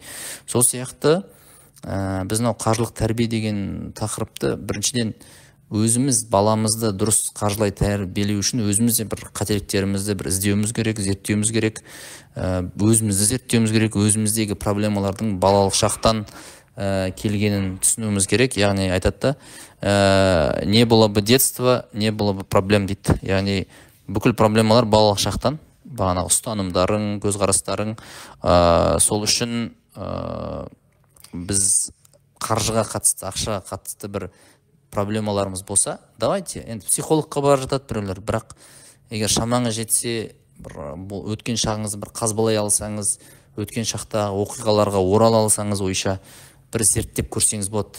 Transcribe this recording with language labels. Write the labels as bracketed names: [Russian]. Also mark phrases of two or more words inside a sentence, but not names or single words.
[Kazakh] Сол сияқты біз қаржылық тәрбие деген тақырыпты біріншіден өзіміз баламызды дұрыс қаржылай тәрбиелеу үшін өзімізде бір қателіктерімізді бір іздеуіміз керек, зерттеуіміз керек, өзімізді зерттеуіміз керек, өзіміздегі проблемалардың балалық шақтан келгенін түсінуіміз керек. Яғни айтады да, [Russian] не было бы детства, не было бы проблем дейді. [Kazakh] Яғни бүкіл проблемалар балалық шақтан, бағанағы ұстанымдарың, көзқарастарың. Сол үшін біз қаржыға қатысты, ақшаға қатысты бір проблемаларымыз болса, давайте, енді психологқа бара жатады біреулер, бірақ егер шамаңыз жетсе, өткен шағыңызды бір қазбалай алсаңыз, өткен шақтағы оқиғаларға орала алсаңыз ойша, бір зерттеп көрсеңіз болады.